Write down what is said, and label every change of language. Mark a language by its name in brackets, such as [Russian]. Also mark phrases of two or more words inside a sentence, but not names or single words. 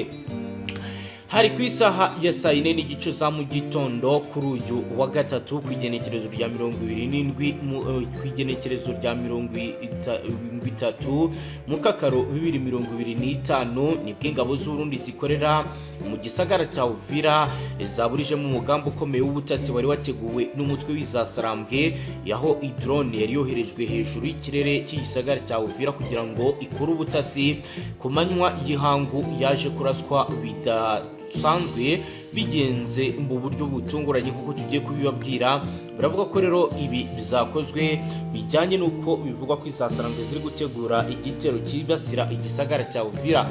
[Rundi] Hari ku isaha ya 4:30 za mu gitondo kuri uyu wa gatatu kw'igenekerezo rya 27 kw'igenekerezo rya 30 Mukakaro 2025 nibwo ingabo z'u Burundi zikorera mu gisagara cya Uvira zaburije mu mugambo ukomeye w'ubutasi wari wateguwe n'umutwe w'izasarambwe, yaho drone yari yoherejwe hejuru y'ikirere cy'igisagara cya Uvira kugira ngo ikore ubutasi ku manywa y'ihangu. Yaje kuraswa bidasanzwe bigenze mu buryo butunguranye nk'uko tugiye kubibabwira. Baravuga ko rero ibi bizakozwe bijyanye n'uko bivugwa ko izasarambwe ziri gutegura igitero kibasira igisagara cya Uvira.